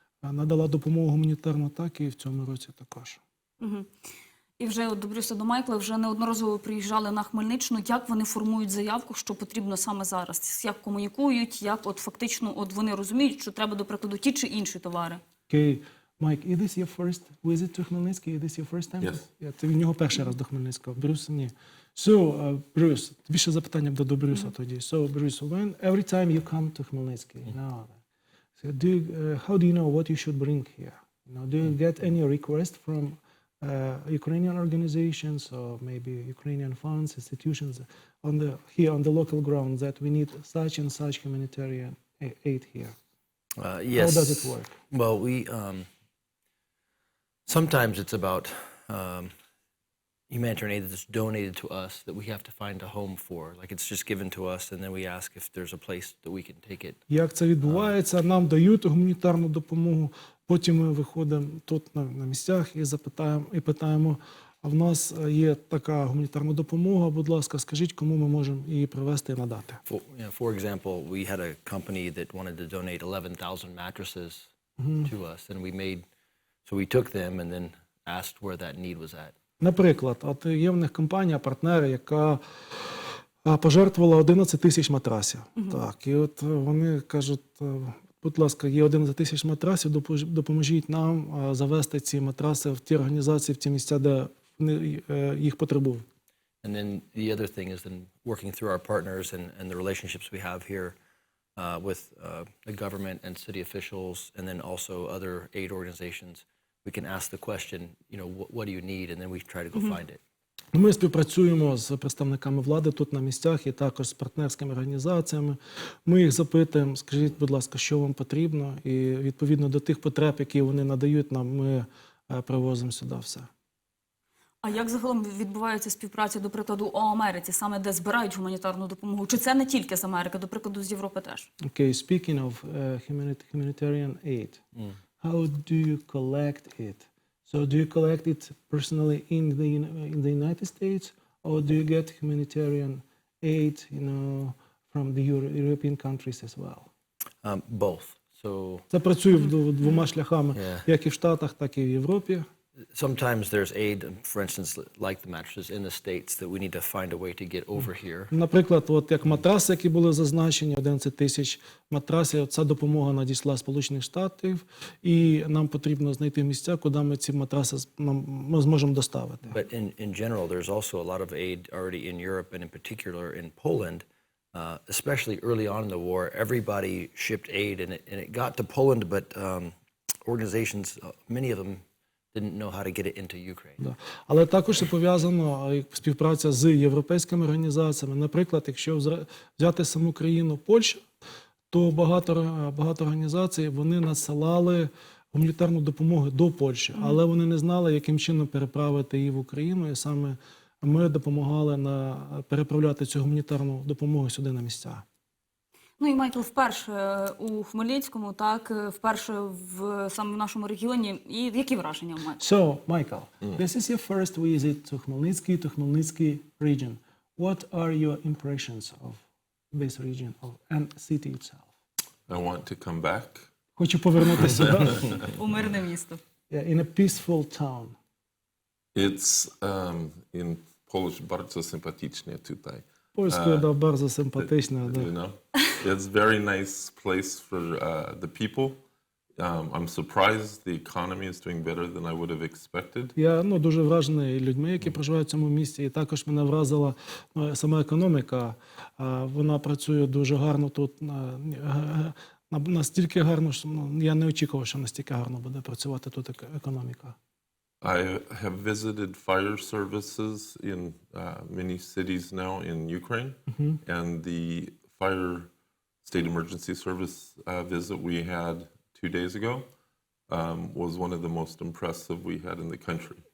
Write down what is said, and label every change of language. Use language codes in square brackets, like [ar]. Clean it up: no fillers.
[uk] Надала допомогу гуманітарну, так і в цьому році також. І вже до Брюса, до Майкла вже неодноразово приїжджали на Хмельниччину. Як вони формують заявку, що потрібно саме зараз? Як комунікують, як от фактично от вони розуміють, що треба, до прикладу, ті чи інші товари? Окей. [en] Майк, is this your first visit to Хмельницький? Is this your first time? Yes. [uk] Це в нього перший раз до Хмельницького. Брюс, ні. [en] So, Bruce, [uk] тобі ще запитання буде до Брюса тоді. [en] So, Bruce, every time you come to Хмельницький, so how do you know what you should bring here? Do you get any request from Ukrainian organizations or maybe Ukrainian funds, institutions here on the local ground that we need such and such humanitarian aid here? Yes. How does it work? Well, we sometimes it's about humanitarian aid that's donated to us that we have to find a home for. Like it's just given to us, and then we ask if there's a place that we can take it. [uk] Як це відбувається? Нам дають гуманітарну допомогу, потім ми виходимо тут на місцях і запитаємо, і питаємо, а в нас є така гуманітарна допомога, будь ласка, скажіть, кому ми можемо її привезти і надати. [en] For example, we had a company that wanted to donate 11,000 mattresses to us, and we took them and then asked where that need was at. [uk] Наприклад, от є в них компанія, партнери, яка пожертвувала 11 тисяч матрасів. Так, і от вони кажуть, будь ласка, є 11 тисяч матрасів, допоможіть нам завести ці матраси в ті організації, в ті місця, де їх потребують. [en] And then the other thing is then working through our partners and the relationships we have here with the government and city officials, and then also other aid organizations. We can ask the question, what do you need, and then we try to go find it. [uk] Ми співпрацюємо з представниками влади тут на місцях і також з партнерськими організаціями. Ми їх запитуємо, скажіть, будь ласка, що вам потрібно, і відповідно до тих потреб, які вони надають нам, ми привозимо сюди все. А як загалом відбувається співпраця, до прикладу, у Америці, саме де збирають гуманітарну допомогу? Чи це не тільки з Америки, до прикладу, з Європи теж? [en] Okay, speaking of humanitarian aid, how do you collect it? So do you collect it personally in the United States, or do you get humanitarian aid, from the European countries as well? Both. So [uk] це працює двома шляхами, як і в Штатах, так і в Європі. [en] sometimes there's aid, for instance, like the mattresses in the States that we need to find a way to get over here. [uk] Наприклад, от як матраси, які були зазначені, 11 тисяч матрасів, ця допомога надійшла з Сполучених Штатів, і нам потрібно знайти місця, куди ми ці матраси ми зможемо доставити. [en] But in general, there's also a lot of aid already in Europe, and in particular in Poland. Especially early on in the war, everybody shipped aid, and it got to Poland, but organizations, many of them didn't know how to get it into Ukraine. [uk] Да. Але також і пов'язано співпраця з європейськими організаціями. Наприклад, якщо взяти саму країну Польща, то багато організацій вони надсилали гуманітарну допомогу до Польщі, але вони не знали, яким чином переправити її в Україну, і саме ми допомагали переправляти цю гуманітарну допомогу сюди на місця. Ну і Майкл вперше у Хмельницькому, так, вперше саме в нашому регіоні. І які враження у Майкла? [en] So, Michael, this is your first visit to Khmelnytsky region. What are your impressions of this region and city itself? I want to come back. [uk] Хочу повернутися У мирне місто. [en] in a peaceful town. It's in Polish [pl] bardzo sympatycznie tutaj. [uk] Польською, да, [pl] bardzo [uk] симпатично. Да. [en] You know, it's very nice place for the people. I'm surprised the economy is doing better than I would have expected. [uk] Я дуже вражений людьми, які проживають в цьому місті. І також мене вразила сама економіка. Вона працює дуже гарно тут. Настільки гарно, що я не очікував, що настільки гарно буде працювати тут економіка. [en] I have visited fire services in many cities now in Ukraine, and the fire state emergency service visit we had 2 days ago was one of the most impressive we had in the country.